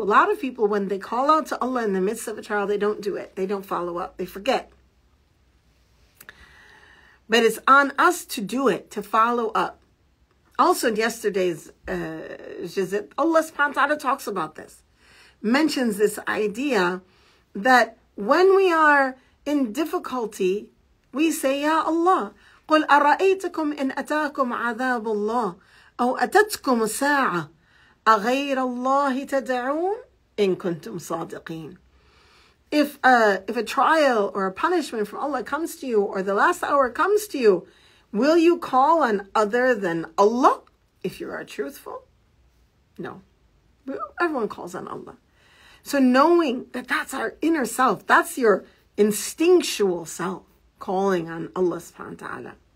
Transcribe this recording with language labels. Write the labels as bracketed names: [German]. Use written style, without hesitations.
[English] A lot of people, when they call out to Allah in the midst of a trial, they don't do it. They don't follow up. They forget. But it's on us to do it, to follow up. Also in yesterday's visit, Allah subhanahu wa ta'ala talks about this. Mentions this idea that when we are in difficulty, we say, Ya Allah, [Arabic] قُلْ أَرَأَيْتَكُمْ إِنْ أَتَاكُمْ عَذَابُ اللَّهِ أَوْ أَتَتْكُمُ السَّاعَةِ أَغَيْرَ اللَّهِ تَدْعُونَ إِن كُنْتُمْ صَادِقِينَ. [English] If a trial or a punishment from Allah comes to you, or the last hour comes to you, Will you call on other than Allah if you are truthful? No. Everyone calls on Allah. So knowing that that's our inner self, that's your instinctual self, calling on Allah subhanahu wa ta'ala.